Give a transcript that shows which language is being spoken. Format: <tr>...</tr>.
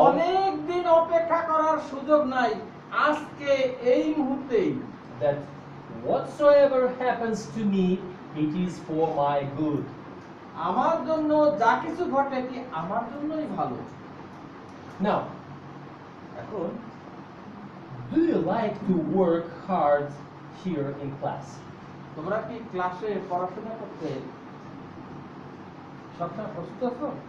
<bn>অনেক দিন অপেক্ষা করার সুযোগ নাই, আজকে এই মুহূর্তেই</bn> <en>that whatsoever happens to me, it is for my good.</en> <bn>আমার জন্য যা কিছু ঘটে কি আমার জন্যই ভালো।</bn> <en>Now,</en> <bn>এখন</bn> <en>do you like to work hard here in class?</en> <bn>তোমরা কি ক্লাসে পড়াশোনা করতে সবসময় প্রস্তুত আছো?</bn>